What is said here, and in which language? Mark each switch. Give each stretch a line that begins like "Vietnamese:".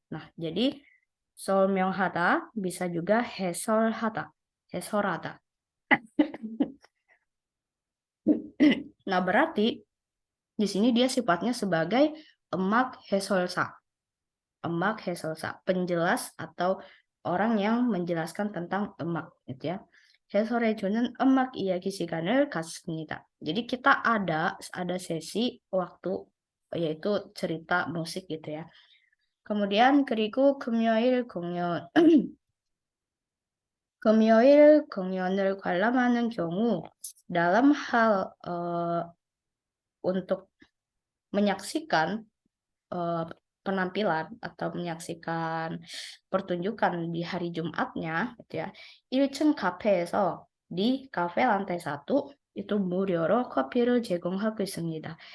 Indonesian: Nah, jadi 설명하다 bisa juga 해설하다, 해설하다. Nah, berarti di sini dia sifatnya sebagai emak 해설사. Emak 해설사, penjelas atau orang yang menjelaskan tentang emak, gitu ya.
Korean: 해설해주는 음악 이야기 시간을 갖습니다.
Indonesian: Jadi kita ada sesi waktu yaitu cerita musik gitu ya. Kemudian
Korean: 그리고 금요일 공연을 관람하는 경우
Indonesian: dalam hal untuk menyaksikan penampilan atau menyaksikan pertunjukan di hari Jumatnya, gitu ya.
Korean: 1층 카페에서
Indonesian: di kafe lantai 1 itu
Korean: 무료로 커피를 제공하고 있습니다.